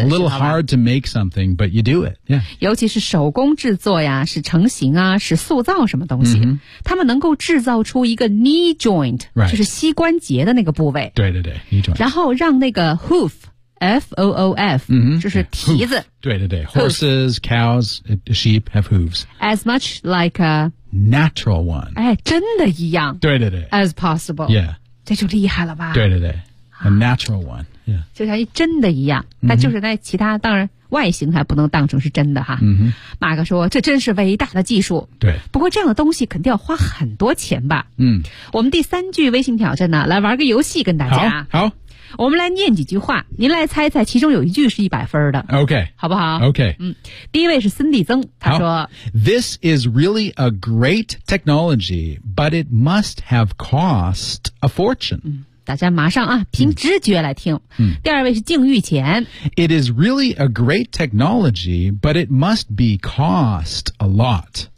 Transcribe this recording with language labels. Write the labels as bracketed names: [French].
[English] Yeah, a little hard to make something, but you do it. Yeah. [Chinese] 尤其是手工制作呀，是成型啊，是塑造什么东西。 Mm-hmm. 他们能够制造出一个 knee joint,、 [English] right. [Chinese] 就是膝关节的那个部位。对对对 ,knee joint. 然后让那个 hoof,F-O-O-F,、 [English] mm-hmm. [Chinese] 就是蹄子。 [English] Hoof, 对对对 ,horses,、hoof. Cows, sheep have hooves. As much like a... natural one. [Chinese] 哎，真的一样。对对对。 [English] As possible. Yeah. [Chinese] 这就厉害了吧。 [English] 对对对。A natural one.、Yeah. [Chinese] 就像一真的一样。那就是在其他、mm-hmm. 当然外形还不能当成是真的哈。嗯、mm-hmm. 马克说这真是伟大的技术。对。不过这样的东西肯定要花很多钱吧。嗯。我们第三句微信挑战呢来玩个游戏跟大家。好。好我们来念几句话您来猜猜其中有一句是100分的 [English] OK [Chinese] 好不好 [English] OK、 [Chinese] 嗯、第一位是森蒂曾他说 [English] This is really a great technology but it must have cost a fortune、嗯、 [Chinese] 大家马上啊凭直觉来听、嗯、第二位是静玉前 [English] It is really a great technology but it must be cost a lot